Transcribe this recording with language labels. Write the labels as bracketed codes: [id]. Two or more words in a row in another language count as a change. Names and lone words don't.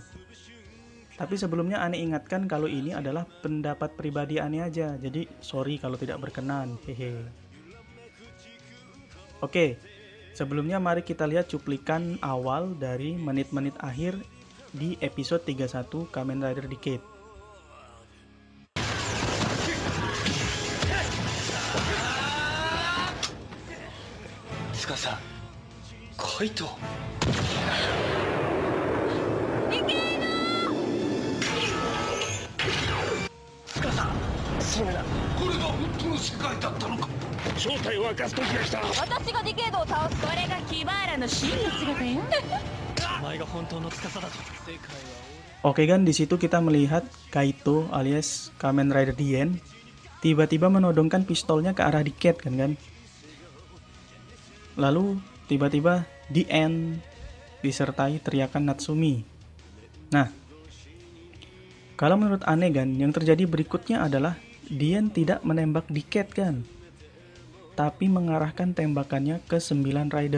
[id] Tapi sebelumnya Ane ingatkan kalau ini adalah pendapat pribadi Ane aja, jadi sorry kalau tidak berkenan, hehe. Oke, sebelumnya mari kita lihat cuplikan awal dari menit-menit akhir di episode 31 Kamen Rider Decade. [ja] 司、カイト。それだ。これが本当の世界だったのか。正体を明かす時が来た。私がディケードを倒す。これがキバーラの真の姿よ。お前が本当の司だと。世界は。 [id] Oke kan, di situ kita melihat Kaito alias Kamen Rider Dien tiba-tiba menodongkan pistolnya ke arah Decade kan. Lalu tiba-tiba The End disertai teriakan Natsumi. Nah, kalau menurut Ane kan, yang terjadi berikutnya adalah Dien tidak menembak Decade kan, tapi mengarahkan tembakannya ke 9 rider.